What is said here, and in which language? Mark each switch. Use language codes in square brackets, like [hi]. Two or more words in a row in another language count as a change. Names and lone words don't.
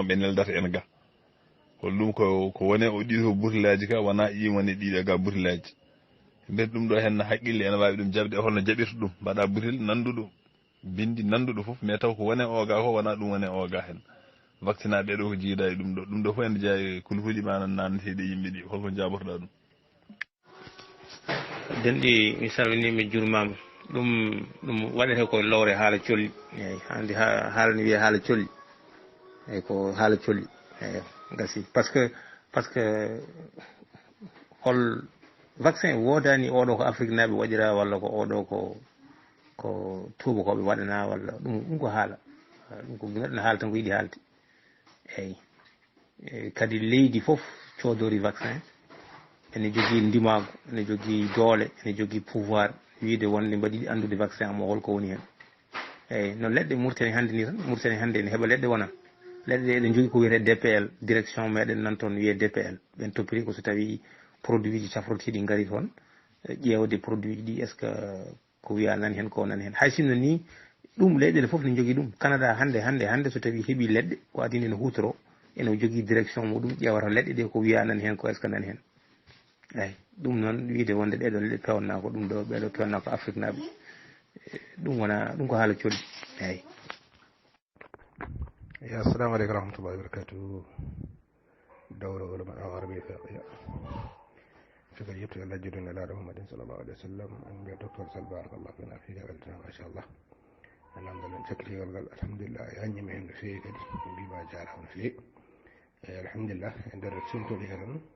[ff] ɓe neldata en ga hol ɗum ko wone o ɗiɗo butillaji ka wona ɗi woni ɗiɗo ga butillaji mbiyat ɗum ɗo hen haqqille ene wawi ɗum jabde holno jaɓirta ɗum mbaɗa butil nanduɗo bindi nanduɗo foof mais taw ko wone o ga ko wona ɗum wone o ga hen vaccine aɓe ɗo ko jiida e ɗum ɗo fof ene jeeya kulhuji ma nanneteɗe yimɓe ɗi holko jabortoɗa ɗum denɗi mi salmini mi jurmama ɗum waɗete ko lowre haala colli eyyi hande haala ne wiye haala colli eyyi ko haala colli eyyi gasi [fr] par ce que [ff] hol vaccin wodani oɗo ko afrique naaɓe waɗira walla ko oɗo ko tubakoɓe waɗana walla ɗum ko haala ɗum ko neɗɗo haala tan ko yiiɗi haalde eyyi kadi leydi foof coodori vaccin ene jogui ndimago ene jogui doole ene jogui pouvoir wiide wonde mbaɗi andude vaccin amo holko woni hen eyyi no leɗɗe Mauritanie hannde ni tan Mauritanie hannde ne heeɓa leɗɗe wona leɗɗe ɗe eɗen jogui ko wiyete DPL direction meɗen nan toon wiye DPL ɓen toppiri ko so tawi produit ji cafrotiɗi gaari toon ƴeewde produit ji ɗi [fr] est ce que [ff] ko wiya nani hen ko nani hen hay sinno ni ɗum leyɗele foof ne jogui ɗum Canada hannde so tawi heeɓi leɗɗe ko adine ene hutoro ene jogui direction muɗum ƴewata leɗɗe ɗe ko wiya nani hen ko [fr] est ce que [ff] nani hen eyyi ɗum noon wiide wonde ɗeɗon leɗɗe pewna ko ɗum ɗo ɓeɗo pewna ko afrique naaɓe ɗum ko haala colli eyyi [ar] assalamu aleykum warahmatullahi wabarakatuh [ff] dawra ulama arabi fiqiya siko yetto allah jidune laaɗo muhammadin [ar] sallllahu alih wa sallam [ff] en mbiya docteur sall [ar] barakallahu fina [ff] figa weltana machallah namdalen cakkitigal ngal alhamdulillah e haññima hen no fewi kadi mbima jarama no fewi eyi alhamdulillah e nder simtoɗi heɗon